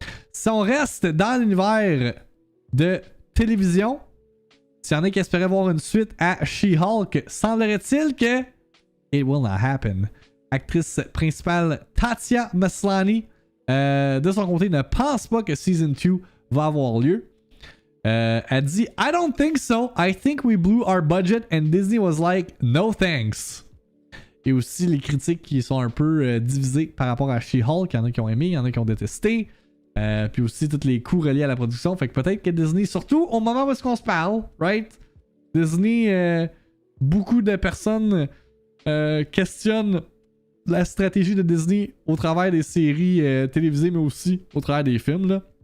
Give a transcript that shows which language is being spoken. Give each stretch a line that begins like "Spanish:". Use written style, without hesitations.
French: Si on reste dans l'univers de télévision, s'il y en a qui espéraient voir une suite à She-Hulk, semblerait-il que
English: it will not happen.
French: Actrice principale Tatia Maslany, de son côté, ne pense pas que Season 2 va avoir lieu. Elle dit
English: I don't think so. I think we blew our budget and Disney was like no thanks.
French: Et aussi les critiques qui sont un peu divisées par rapport à She-Hulk. Il y en a qui ont aimé, il y en a qui ont détesté. Puis aussi tous les coûts reliés à la production. Fait que peut-être que Disney, surtout au moment où est-ce qu'on se parle, right? Disney, beaucoup de personnes questionnent la stratégie de Disney au travers des séries télévisées, mais aussi au travers des films, là.